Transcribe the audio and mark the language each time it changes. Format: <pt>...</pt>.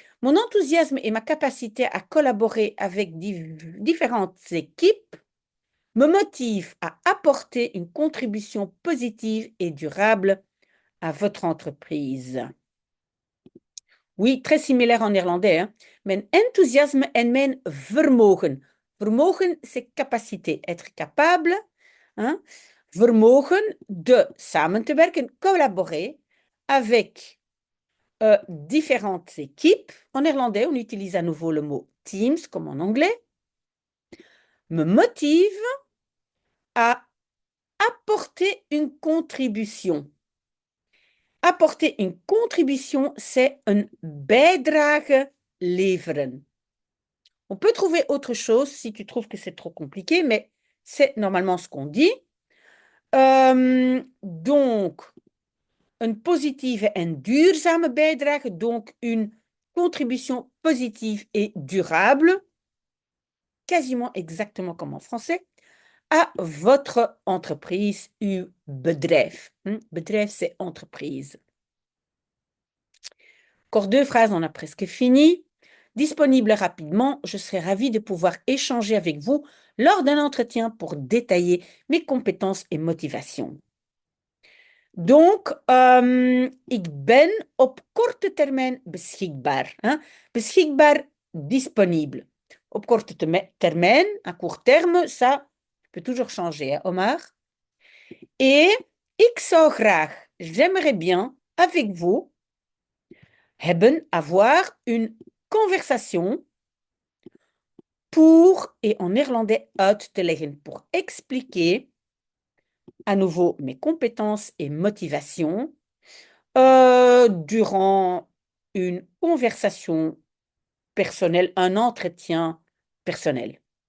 <fr>Mon enthousiasme et ma capacité à collaborer avec différentes équipes me motivent à apporter une contribution positive et durable à votre entreprise. Oui, très similaire en néerlandais, hein.</fr> <nl>Mijn enthousiasme en mijn vermogen.</nl> <fr>Vermogen, c'est capacité, être capable, hein.</fr> <nl>Vermogen de samen te werken,</nl> <fr>collaborer avec différentes équipes. En néerlandais, on utilise à nouveau le mot teams, comme en anglais. Me motive à apporter une contribution. Apporter une contribution, c'est</fr> <nl>een bijdrage leveren.</nl> <fr>On peut trouver autre chose si tu trouves que c'est trop compliqué, mais c'est normalement ce qu'on dit. Donc,</fr> <nl>een positieve en duurzame bijdrage,</nl> <fr>donc une contribution positive et durable, quasiment exactement comme en français, à votre entreprise,</fr> <nl>uw bedrijf.</nl> <fr>Bedrijf, c'est entreprise. Encore 2 phrases, on a presque fini. Disponible rapidement, je serai ravie de pouvoir échanger avec vous lors d'un entretien pour détailler mes compétences et motivations. Donc,</fr> <nl>ik ben op korte termijn beschikbaar.</nl> <fr>Hein? Beschikbaar, disponible.</fr> <nl>Op korte termijn,</nl> <fr>à court terme, ça peut toujours changer, hein, Omar. Et</fr> <nl>ik zou graag,</nl> <fr>j'aimerais bien, avec vous,</fr> <nl>hebben,</nl> <fr>avoir une conversation pour, et en néerlandais,</fr> <nl>uit te leggen,</nl> <fr>pour expliquer à nouveau mes compétences et motivations durant une conversation personnelle, un entretien personnel.</fr>